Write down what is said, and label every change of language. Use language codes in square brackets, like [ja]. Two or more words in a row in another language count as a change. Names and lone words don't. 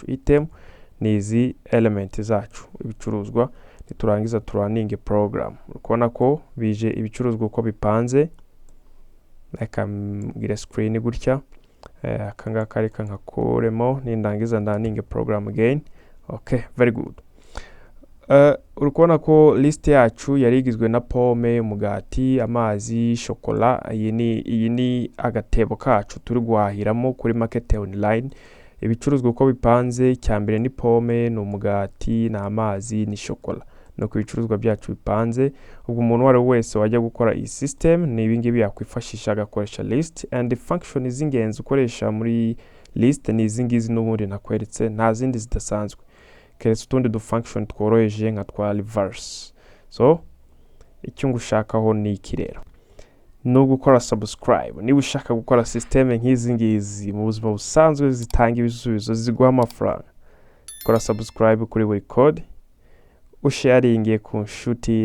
[rw] Item ni izi element zacu, ibicuruzwa. Niturangiza turaninge program, ukubona ko bije ibicuruzwa uko bipanze. Reka mbwire screen gutya, akangaka reka nkakuremo, nindangiza ndaninge [en] program again. Okay, very good. [rw] Urukubona ko list yacu yari igizwe na pomme, umugati, amazi, chocolat. Iyi ni agatebo kacu turi guhahiramo kuri [en] market online. [rw] Ibicuruzwa uko bipanze, cya mbere ni pomme, ni umugati, na amazi, ni chocolat. No ku bicuruzwa byacu bipanze. Ubwo umuntu wari wese wajya gukora iyi system ni ibingibi yakwifashisha agakoresha list, [en] and the function [rw] z'ingenzi ukoresha muri list ni izingizi n'ubundi nakweretse, nta zindi zidasanzwe. Keretse utundi du function tworoheje nka twa reverse. So icyo ngushakaho ni iki rero, no gukora subscribe. Niba ushaka gukora system nk'izi ngizi mu buzima busanzwe zitanga ibisubizo ziguha amafaranga, kora subscribe kuri buri code, usharinge ku nshuti.